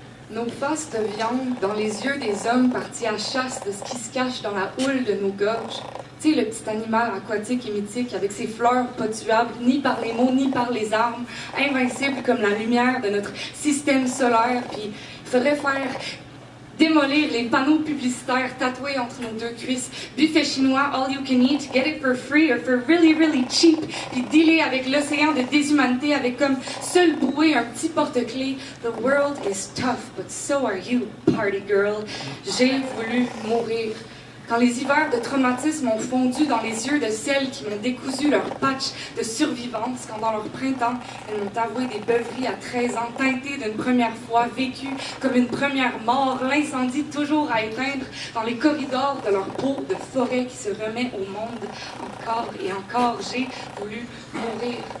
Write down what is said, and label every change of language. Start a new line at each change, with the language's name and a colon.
French: Nos faces de viande dans les yeux des hommes partis à chasse de ce qui se cache dans la houle de nos gorges. Tu sais, le petit animal aquatique et mythique avec ses fleurs pas tuables, ni par les mots, ni par les armes, invincible comme la lumière de notre système solaire. Puis il faudrait faire démolir les panneaux publicitaires tatoués entre nos deux cuisses.
English: Buffet chinois, all you can eat, get it for free or for really, really cheap.
French: Puis dealer avec l'océan de déshumanité avec comme seul bouée un petit porte-clés.
English: The world is tough, but so are you, party girl.
French: J'ai voulu mourir. Quand les hivers de traumatisme ont fondu dans les yeux de celles qui m'ont décousu leur patch de survivance, quand dans leur printemps, elles m'ont avoué des beuveries à 13 ans, teintées d'une première fois, vécues comme une première mort, l'incendie toujours à éteindre dans les corridors de leur peau de forêt qui se remet au monde encore et encore, j'ai voulu mourir.